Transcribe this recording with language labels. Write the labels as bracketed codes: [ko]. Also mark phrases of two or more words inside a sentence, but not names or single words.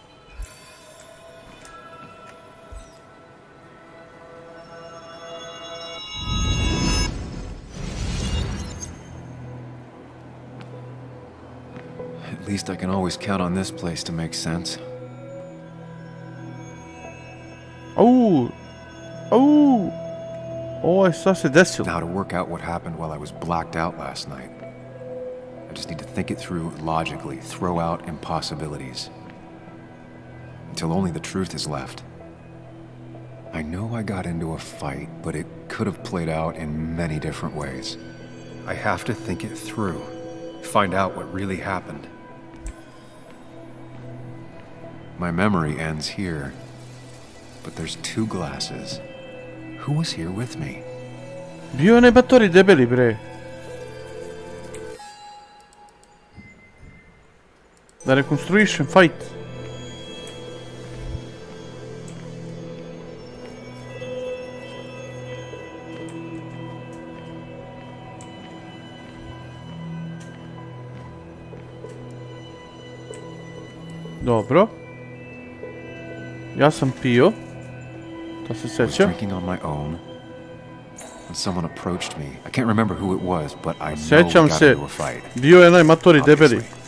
[en] At least I can always count on this place to make sense. Oh. [sr] Oh. Oh, šta se desilo? [en] Now to work out what happened while I was blacked out last night. I just need to think it through logically, throw out impossibilities. Until only the truth is left. I know I got into a fight, but it could have played out in many different ways. I have to think it through. Find out what really happened. My memory ends here. But there's two glasses. Who was here with me? [sr] Bio je onaj batori debeli, bre. Da rekonstruišem fight. Dobro. Ja sam pio. To se [en] I was [sr] sećam. [en] drinking on my own when someone approached me. I can't remember who it was, but I know we [sr] Sećam [en] got [sr] se. [en] into a fight. [sr] Bio je onaj matori debeli.